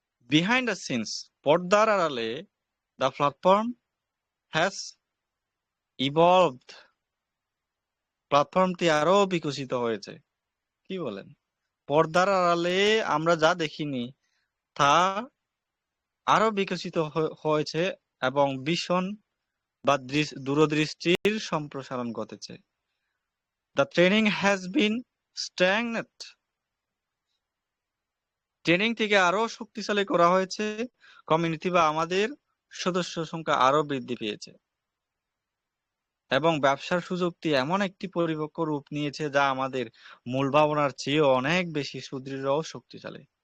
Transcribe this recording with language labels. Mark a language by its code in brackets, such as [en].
[en] behind the scenes, [bn] পর্দার আড়ালে, [en] the platform has evolved, [bn] প্ল্যাটফর্মটি আরো বিকশিত হয়েছে। কি বলেন? পর্দার আড়ালে আমরা যা দেখিনি তা আরো বিকশিত হয়েছে এবং ভীষণ বা দূরদৃষ্টির সম্প্রসারণ ঘটেছে। [en] The training has been stagnant. [bn] Training থেকে আরো শক্তিশালী করা হয়েছে, কমিউনিটি বা আমাদের সদস্য সংখ্যা আরো বৃদ্ধি পেয়েছে এবং ব্যবসার সুযোগটি এমন একটি পরিপক্ক রূপ নিয়েছে যা আমাদের মূল ভাবনার চেয়ে অনেক বেশি সুদৃঢ় ও শক্তিশালী।